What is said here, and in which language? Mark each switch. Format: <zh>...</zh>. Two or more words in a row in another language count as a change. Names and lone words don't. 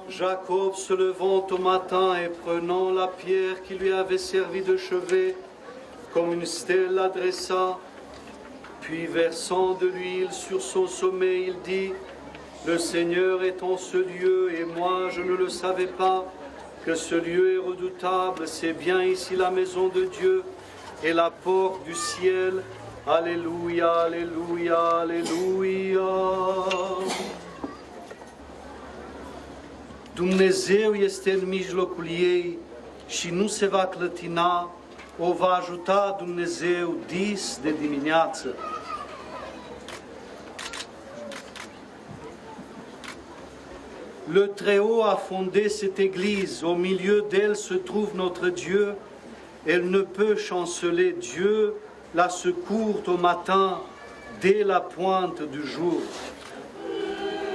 <fr>Jacob, se levant au matin et prenant la pierre qui lui avait servi de chevet, comme une stèle l'adressa, puis versant de l'huile sur son sommet, il dit : Le Seigneur est en ce lieu, et moi je ne le savais pas, que ce lieu est redoutable, c'est bien ici la maison de Dieu et la porte du ciel. Alléluia, alléluia, alléluia.</fr> <ro>Dumnezeu este în mijlocul ei și nu se va clătina, o va ajuta Dumnezeu dis de dimineață.</ro> <fr>Le Très-Haut a fondé cette église, au milieu d'elle se trouve notre Dieu, elle ne peut chanceler Dieu, la secourt au matin, dès la pointe du jour.</fr>